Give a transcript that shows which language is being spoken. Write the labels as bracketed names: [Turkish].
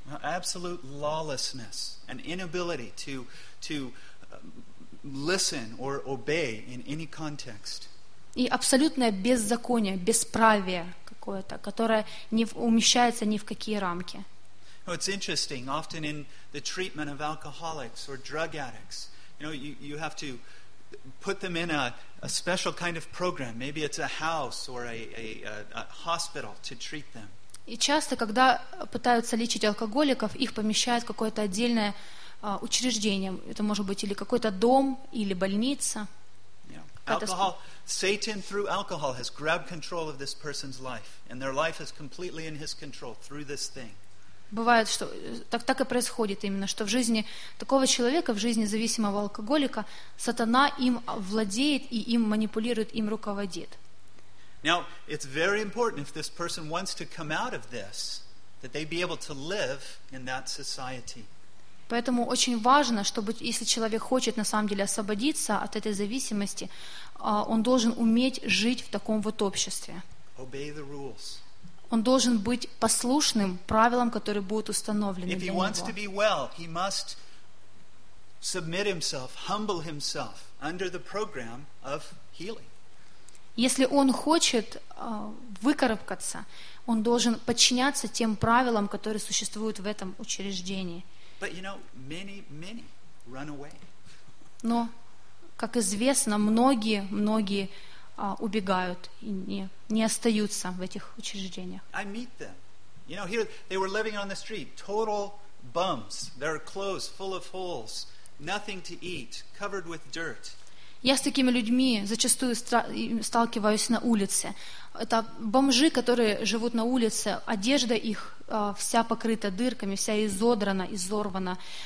[English] Absolute lawlessness, an inability to listen or obey in any context. [Russian] И абсолютное беззаконие, бесправие какое-то, которое не умещается ни в какие рамки. [English] Well, it's interesting. Often in the treatment of alcoholics or drug addicts, you know, you have to put them in a special kind of program. Maybe it's a house or a hospital to treat them. [Russian] И часто, когда пытаются лечить алкоголиков, их помещают в какое-то отдельное учреждение. Это может быть или какой-то дом, или больница. [English] Сатан through alcohol has grabbed control of this person's life, and their life is completely in his control through this thing. [Russian] Бывает, что так и происходит именно, что в жизни такого человека, в жизни зависимого алкоголика, сатана им владеет и им манипулирует, им руководит. [English] Now, it's very important if this person wants to come out of this, that they be able to live in that society. [Russian] Поэтому очень важно, чтобы если человек хочет на самом деле освободиться от этой зависимости, он должен уметь жить в таком вот обществе. [English] Obey the rules. [Russian] Он должен быть послушным правилам, которые будут установлены для него. [English] If he wants to be well, he must submit himself, humble himself under the program of healing. [Russian] Если он хочет выкарабкаться, он должен подчиняться тем правилам, которые существуют в этом учреждении. [English] But, you know, many run away. [Russian] Но, как известно, многие убегают и не остаются в этих учреждениях. [English] I meet them. You know, here they were living on the street, total bums, their clothes full of holes, nothing to eat, covered with dirt. [Russian] Я с такими людьми зачастую сталкиваюсь на улице. Это бомжи, которые живут на улице, одежда их вся покрыта дырками, вся изодрана, изорвана.